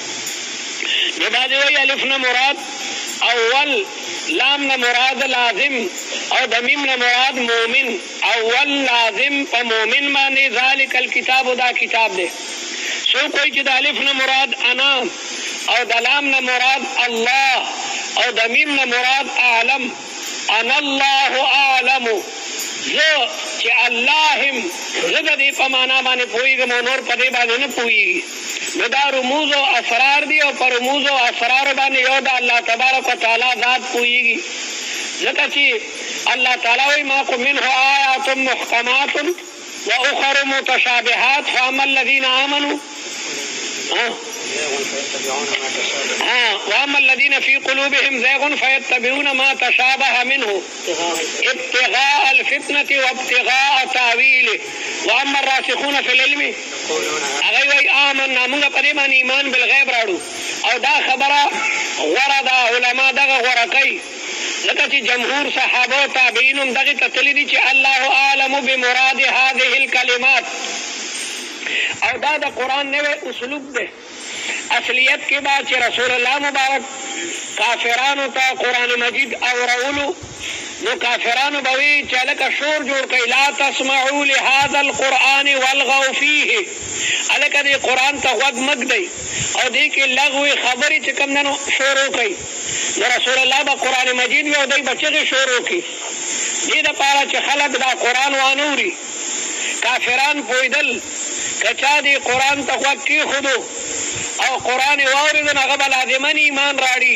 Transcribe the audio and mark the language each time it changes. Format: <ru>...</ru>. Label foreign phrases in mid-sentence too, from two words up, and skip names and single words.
<ps>نو بعضې وایي الف نه مراد اول، لام نه مراد لازم، او د میم نه مراد مومن. اول لازم په مومن باندې</ps> <ar>ذالک الکتاب،</ar> <ps>دا کتاب دی. څوک وایي چې د الف نه مراد انا، او د لام نه مراد الله، او د میم نه مراد اعلم.</ps> <ar>انا الله اعلم،</ar> <ps>زه چې الله هم زه د دې په معنا باندې پوهېږم او نور په دې باندې نه پوهېږي. نو دا رموز او اسرار دي، او په رموز او اسرارو باندې یو د</ps> <ar>الله تبارک وتعالی</ar> <ps>ذات پوهېږي. ځکه چې الله تعالی وایي</ps> <ar>ما قم منه آیات محکمات واخر متشابهات فاما الذین آمنوا واما الذين في قلوبهم زيغ فيتبعون ما تشابه منه ابتغاء الفتنة وابتغاء تاويله واما الراسخون في العلم</ar> <ps>هغه وایي آمنا، موږ په دې باندې ایمان بالغیب راړو. او دا خبره غوره ده، علما دغه غوره کوي ځکه چې جمهور صحابه او تابعین هم دغې ته تللي دي چې</ps> <ar>الله اعلم بمراد هذه الکلمات.</ar> <ps>او دا د قرآن نوی اسلوب دی. اصلیت کې با چې رسول الله مبارک کافرانو ته قرآن مجید اورولو، نو کافرانو به وي چې هلکه شور جوړ کړئ،</ps> <ar>لا تسمعوا لهذا القرآن والغوا فیه،</ar> <ps>هلکه دې قرآن ته غوږ مه ږدئ او دې کې لغوي خبرې چې کوم دی نو شروع کوئ. نو رسول الله به قرآن مجید وي او دوی به چغې شروع کړي. دې دپاره چې خلک دا قرآن وانوري. کافران پوهېدل که چا دې قرآن ته غوږ کېښودو او قرآن یې واورېدو نو هغه به لازمن ایمان راړي.</ps>